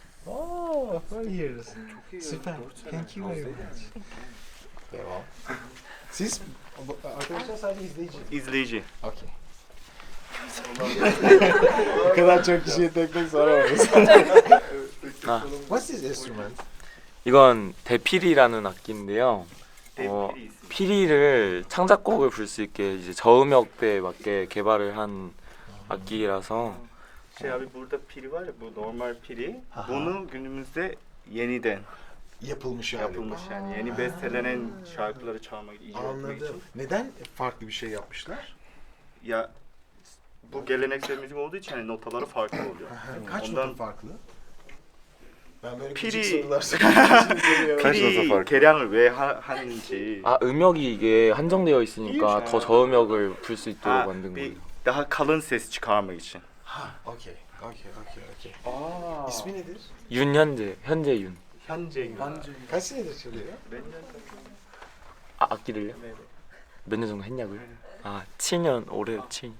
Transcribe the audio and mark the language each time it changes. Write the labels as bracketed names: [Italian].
[English] Oo, 4 years. Süper. Thank you very much. Devam. [Turkish] Siz arkadaşlar sadece izleyici. İzleyici. Okey. Bu kadar çok kişiye tek tek soramayız. [English] What's this instrument? [Korean] 이건 대피리라는 악기인데요. [Turkish] Devri isim. [Korean] 피리를 창작곡을 부를 수 있게 이제 저음역대에 맞게 개발을 한 악기라서 [Turkish] Şey abi burada piri var ya, bu normal piri. Aha. Bunu günümüzde yeniden Yapılmış hali. yapılmış yani. Yeni bestelenen şarkıları çalmak, icra etmek Anladım. için. Neden farklı bir şey yapmışlar? Ya bu geleneksel müzik olduğu için hani notaları farklı oluyor. Kaç Ondan- nota farklı? Ben böyle küçük sorular soruyorum. Kaç nota piri farklı? [Korean] 계량을 왜 하는지. 아 음역이 이게 한정되어 있으니까 이게 더 저음역을 불 수 있도록 Ha, 만든 거예요. [Turkish] bir daha kalın ses çıkarmak için. Ha, okey. İsmi nedir? [Korean] 윤현재 현재윤. 현재 [Turkish] Kaç senedir çalıyor? [Korean] 아 악기를요? 몇 년 정도 했냐고요? 아 7년 올해 7.